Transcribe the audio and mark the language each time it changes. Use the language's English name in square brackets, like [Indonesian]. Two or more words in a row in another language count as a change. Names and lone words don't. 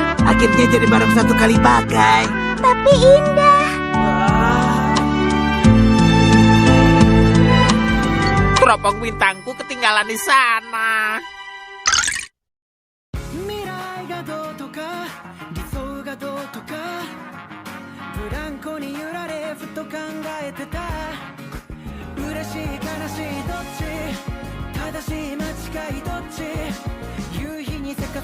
[Indonesian] Akhirnya jadi barang satu kali pakai. Tapi indah. Teropong bintangku ketinggalan di sana. [Japanese] 未来がどうとか理想がどうとかブランコに揺られふと考えてた嬉しい悲しいどっち正しい間違いどっち夕日にせか